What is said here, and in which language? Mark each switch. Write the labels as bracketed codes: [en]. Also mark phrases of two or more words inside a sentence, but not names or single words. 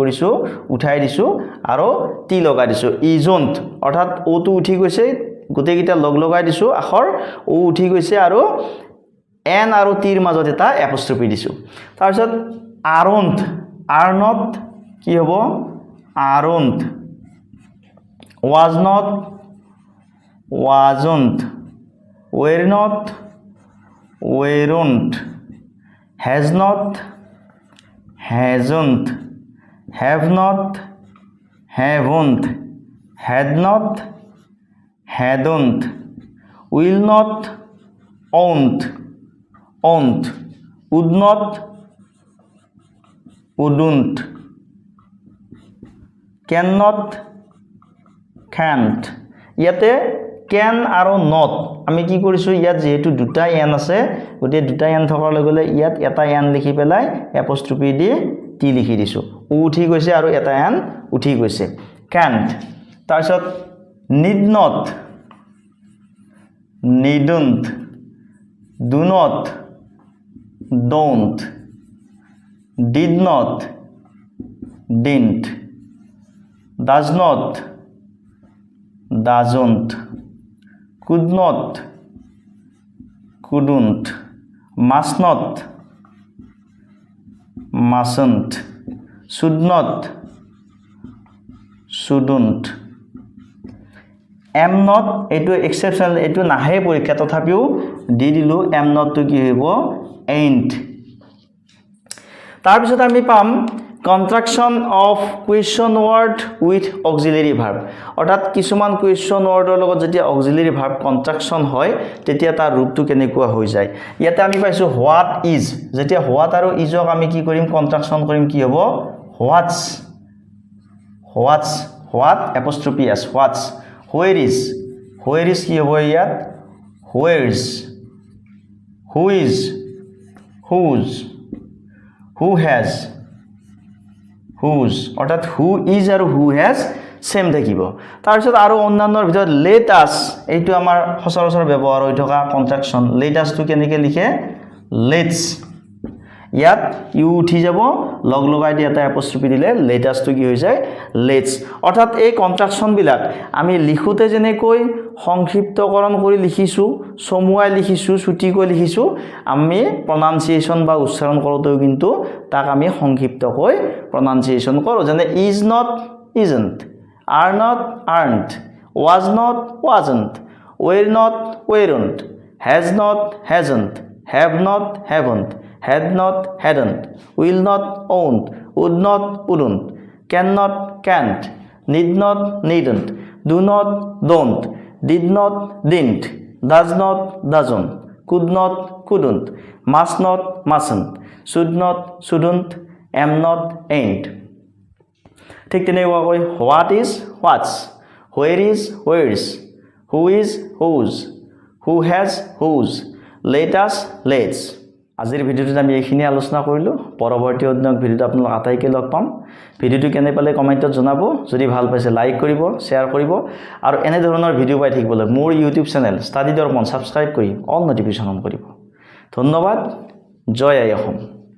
[as] কৰিছো উঠাই দিছো আৰু টি লগাই দিছো ইজন্ট অৰ্থাৎ ও টো উঠি গৈছে গোটেইকিটা লগাই দিছো আখৰ ও উঠি গৈছে আৰু এন আৰু টিৰ মাজত এটা এপস্ট্ৰফি দিছো তাৰপিছত [en] aren't are not [as] কি হ'ব আৰন্ট [en] was not wasn't were not weren't has not hasn't have not haven't had not hadn't will not won't would not wouldn't cannot can't [as] ইয়াতে can আৰু not আমি কি কৰিছো ইয়াত যেহেতু দুটা n আছে গতে দুটা n থকাৰ লগলে ইয়াত এটা n লিখি পেলাই এপস্ট্ৰফি দি টি লিখি দিছো উ উঠি গৈছে আৰু এটা n উঠি গৈছে can't তাৰপিছত [en] need not needn't do not don't did not didn't does not doesn't could not couldn't must not mustn't should not shouldn't am not [as] এটো এক্সেপশনাল এটো নাহে পৰীক্ষা তথাপিও দি দিলো [en] am not to [as] কি হ'ব ain't তাৰ পিছত আমি পাম [en] contraction of question word with auxiliary verb [as] অৰ্থাৎ কিছুমান [en] question wordৰ [as] লগত যেতিয়া [en] auxiliary verb contraction [as] হয় তেতিয়া তাৰ ৰূপটো কেনেকুৱা হৈ যায় ইয়াতে আমি পাইছো [en] what is [as] যেতিয়া what আৰু isক আমি কি কৰিম contraction কৰিম কি হ'ব [en] what's what apostrophe s what's where is [as] কি হ'ব ইয়াত [en] where's who is whose who has whose [as] অৰ্থাৎ [en] who is [as] আৰু [en] who has [as] সেম থাকিব তাৰপিছত আৰু অন্যান্যৰ ভিতৰত [en] let us [as] এইটো আমাৰ সচৰাচৰ ব্যৱহাৰ হৈ থকা কন্ট্ৰাকশন [en] let us [as] টো কেনেকৈ লিখে let's ইয়াত ইউ উঠি যাব লগাই দি এটা এপস্ট্ৰফি দিলে [en] let us [as] টো কি হৈ যায় let's অৰ্থাৎ এই কন্ট্ৰাকশন বিলাক আমি লিখোতে যেনেকৈ সংক্ষিপ্তকৰণ কৰি লিখিছো সমুৱাই লিখিছো ছুটিকৈ লিখিছো আমি প্ৰনাউন্সিয়েচন বা উচ্চাৰণ কৰোতেও কিন্তু তাক আমি সংক্ষিপ্তকৈ প্ৰনাউন্সিয়েচন কৰো যেনে [en] is not isn't are not aren't was not wasn't were not weren't has not hasn't have not haven't had not hadn't will not won't would not wouldn't cannot can't need not needn't do not don't did not didn't does not doesn't could not couldn't must not mustn't should not shouldn't am not ain't [as] ঠিক তেনেকৈ [en] what is what's where is where's who is whose who has whose let us let's [as] আজিৰ ভিডিওটোত আমি এইখিনি আলোচনা কৰিলো পৰৱৰ্তী অন্য ভিডিওত আপোনালোক আটাইকে লগ পাম ভিডিওটো কেনে পালে কমেন্টত জনাব যদি ভাল পাইছে লাইক কৰিব শেয়াৰ কৰিব আৰু এনে ধৰণৰ ভিডিও পাই থাকিবলৈ মোৰ ইউটিউব চেনেল ষ্টাডি দৰ্পণ সাবস্ক্ৰাইব কৰি [en] all notification on [as] কৰিব ধন্যবাদ জয় আই অসম